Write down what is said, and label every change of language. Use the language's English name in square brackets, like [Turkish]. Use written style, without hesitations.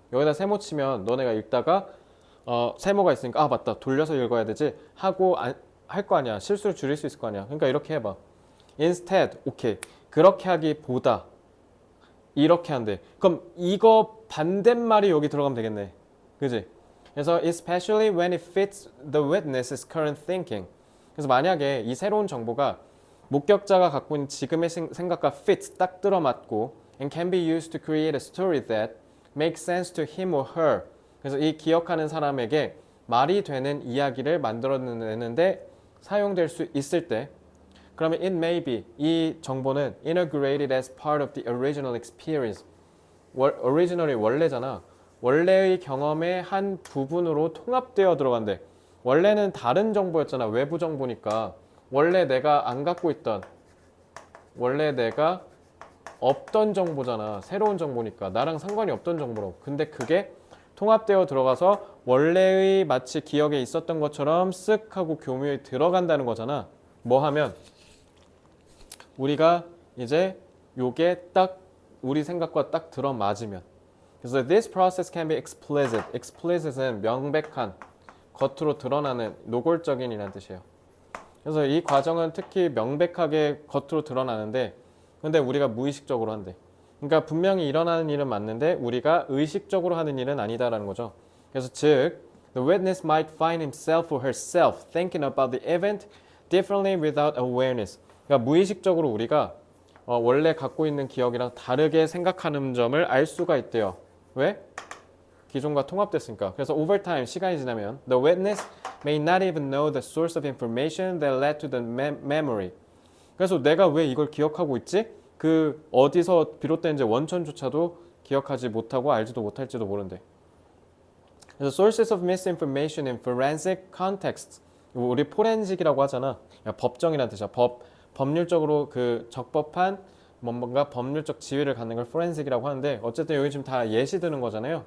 [Korean] 여기다 세모 치면 너네가 읽다가 세모가 있으니까 맞다, 돌려서 읽어야 되지 하고 할 거 아니야. 실수를 줄일 수 있을 거 아니야. 그러니까 이렇게 해봐. instead, 오케이. 그렇게 하기보다 이렇게 한대. 그럼 이거 반대말이 여기 들어가면 되겠네. 그지? [English] 그래서 especially when it fits the witness's current thinking. [Korean] 그래서 만약에 이 새로운 정보가 목격자가 갖고 있는 지금의 생각과 [English] fits [Korean] 딱 들어맞고 [English] and can be used to create a story that makes sense to him or her. [Korean] 그래서 이 기억하는 사람에게 말이 되는 이야기를 만들어내는데 사용될 수 있을 때 그러면 [English] it may be [Korean] 이 정보는 [English] integrated as part of the original experience. [Korean] originally 원래잖아. 원래의 경험의 한 부분으로 통합되어 들어간대. 원래는 다른 정보였잖아. 외부 정보니까. 원래 내가 안 갖고 있던 원래 내가 없던 정보잖아. 새로운 정보니까. 나랑 상관이 없던 정보라고. 근데 그게 통합되어 들어가서 원래의 마치 기억에 있었던 것처럼 쓱 하고 교묘히 들어간다는 거잖아. 뭐 하면 우리가 이제 요게 딱 우리 생각과 딱 들어맞으면. [English] 그래서 this process can be explicit. [Korean] explicit은 명백한, 겉으로 드러나는, 노골적인 이란 뜻이에요. 그래서 이 과정은 특히 명백하게 겉으로 드러나는데 근데 우리가 무의식적으로 한대. 그러니까 분명히 일어나는 일은 맞는데 우리가 의식적으로 하는 일은 아니다라는 거죠. 그래서 즉 [English] the witness might find himself or herself thinking about the event differently without awareness. [Korean] 그러니까 무의식적으로 우리가 원래 갖고 있는 기억이랑 다르게 생각하는 점을 알 수가 있대요. 왜? 기존과 통합됐으니까. [English] 그래서 over time, [Korean] 시간이 지나면 [English] the witness may not even know the source of information that led to the memory. [Korean] 그래서 내가 왜 이걸 기억하고 있지? 그 어디서 비롯된지 원천조차도 기억하지 못하고 알지도 못할지도 모른대. [English] 그래서 sources of misinformation in forensic context. [Korean] 우리 포렌식이라고 하잖아. 법정이라는 뜻이야. 법률적으로 그 적법한 뭔가 법률적 지위를 갖는 걸 포렌식이라고 하는데 어쨌든 여기 지금 다 예시 드는 거잖아요.